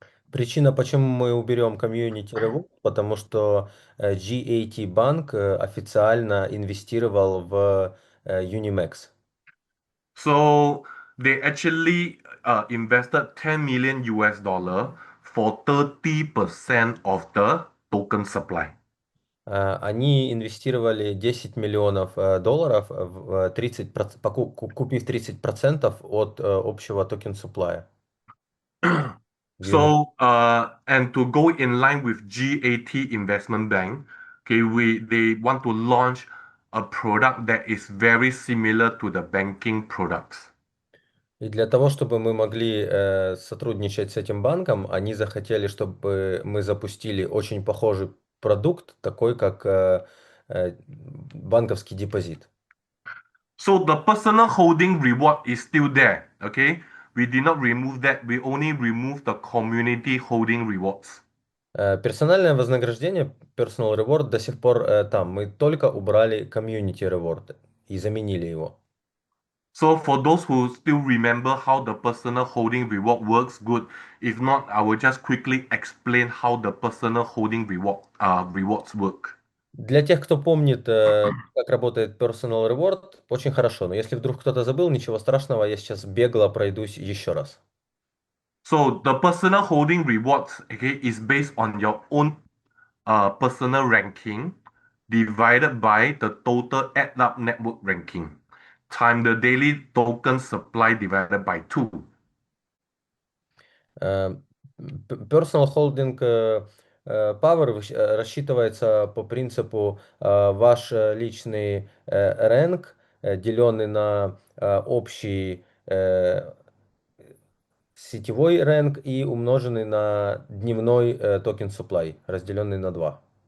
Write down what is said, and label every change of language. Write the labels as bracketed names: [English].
[Russian] Причина, почему мы уберем community reward, потому что GAT банк официально инвестировал в UniMax. [English] So they actually invested 10 million US dollar for 30% of the token supply. [Russian] Они инвестировали 10 миллионов долларов, в купив 30% от общего токен суплая. [English] So, and to go in line with GAT Investment Bank, okay, they want to launch a product that is very similar to the banking products. [Russian] И для того, чтобы мы могли сотрудничать с этим банком, они захотели, чтобы мы запустили очень похожий продукт, такой как банковский депозит. [English] So the personal holding reward is still there, okay? We did not remove that. We only remove the community holding rewards. [Russian] Персональное вознаграждение, personal reward, до сих пор там. Мы только убрали community reward и заменили его. [English] So for those who still remember how the personal holding reward works, good. If not, I will just quickly explain how the personal holding rewards work. [Russian] Для тех, кто помнит, как работает personal reward, очень хорошо. Но если вдруг кто-то забыл, ничего страшного, я сейчас бегло пройдусь еще раз. [English] So the personal holding rewards, okay, is based on your own personal ranking divided by the total add up network ranking time the daily token supply divided by 2. [Russian] Э, Personal holding power рассчитывается по принципу ваш личный рэнк, деленный на общий сетевой рэнк и умноженный на дневной токен supply, разделенный на 2.